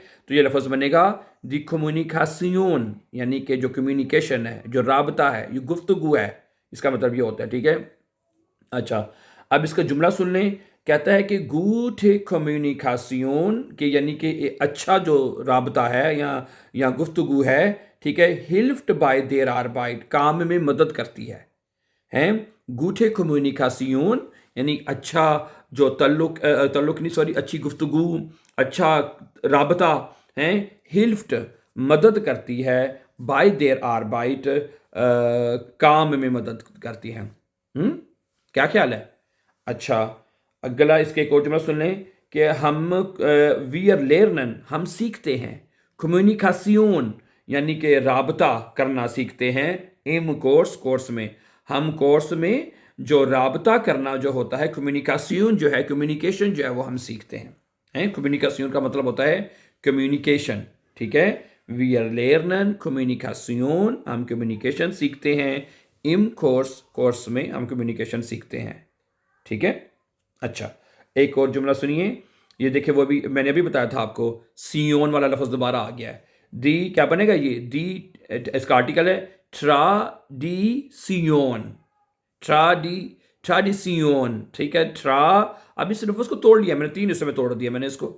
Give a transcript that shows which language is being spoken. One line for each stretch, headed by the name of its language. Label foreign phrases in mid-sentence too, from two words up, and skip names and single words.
Urdu: تو یہ لفظ بنے گا دی کمیونیکاسیون، یعنی کہ جو کمیونیکیشن ہے، جو رابطہ ہے، یہ گفتگو ہے، اس کا مطلب یہ ہوتا ہے، ٹھیک ہے۔ اچھا، اب اس کا جملہ سن لیں، کہتا ہے کہ
German: gute Kommunikation
Urdu: کہ یعنی کہ اچھا جو رابطہ ہے یا گفتگو ہے، ٹھیک ہے،
German: hilft bei der Arbeit
Urdu: کام میں مدد کرتی ہے
German: gute Kommunikation
Urdu: یعنی اچھا جو تعلق نہیں سوری اچھی گفتگو، اچھا رابطہ hilft مدد کرتی ہے
German: by der Arbeit
Urdu: کام میں مدد کرتی ہے۔ کیا خیال ہے؟ اچھا، اگلا اس کے ایک اور جملہ سن لیں کہ ہم
German: wir lernen
Urdu: ہم سیکھتے ہیں، Kommunikation یعنی کہ رابطہ کرنا سیکھتے ہیں، im کورس میں، ہم کورس میں جو رابطہ کرنا جو ہوتا ہے، Communication جو ہے، Communication جو ہے وہ ہم سیکھتے ہیں۔ Communication کا مطلب ہوتا ہے Communication، ٹھیک ہے۔
German: wir lernen Communication
Urdu: ہم Communication سیکھتے ہیں، im کورس میں ہم Communication سیکھتے ہیں، ٹھیک ہے۔ اچھا، ایک اور جملہ سنیے، یہ دیکھیں وہ بھی میں نے ابھی بتایا تھا آپ کو، سیون والا لفظ دوبارہ آ گیا ہے۔ دی کیا بنے گا، یہ دی اس کا آرٹیکل ہے ٹراڈیسیون، ٹھیک ہے، اب اس لفظ کو توڑ لیا میں نے، 3 حصے میں توڑ دیا میں نے اس کو۔